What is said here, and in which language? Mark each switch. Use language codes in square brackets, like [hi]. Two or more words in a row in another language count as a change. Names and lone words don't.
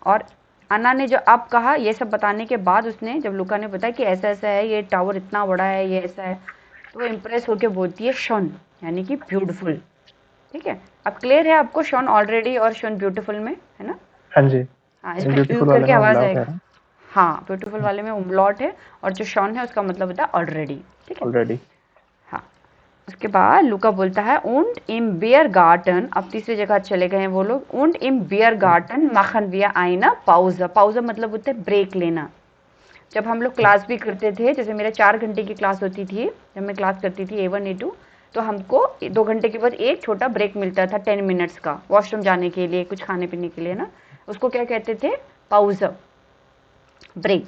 [hi] और अन्ना ने जो अब कहा, ये सब बताने के बाद उसने, जब लुका ने बताया कि ऐसा ऐसा है, ये टावर इतना बड़ा है, ये ऐसा है, तो वो इम्प्रेस होकर बोलती है शॉन, यानी कि ब्यूटीफुल। ठीक है, अब क्लियर है आपको शॉन ऑलरेडी और शॉन ब्यूटीफुल में, है ना? हाँ जी, हाँ, इसमें यू ब्यूटीफुल वाले करके में आवाज उमलाउट आएगी। है। हाँ, ब्यूटीफुल वाले में उमलॉट है, और जो शॉन है उसका मतलब होता है ऑलरेडी। ठीक है, ऑलरेडी। हाँ। उसके बाद लुका बोलता है [de] und im Biergarten, [hi] अब तीसरी जगह चले गए हैं वो लोग। [de] und im Biergarten machen wir eine Pause। [hi] पाउजा मतलब होता है ब्रेक लेना। जब हम लोग क्लास भी करते थे, जैसे मेरा 4 घंटे की क्लास होती थी, जब मैं क्लास करती थी A1 A2, तो हमको 2 घंटे के बाद एक छोटा ब्रेक मिलता था 10 मिनट्स का, वॉशरूम जाने के लिए, कुछ खाने पीने के लिए ना। उसको क्या कहते थे? पाउजा, ब्रेक।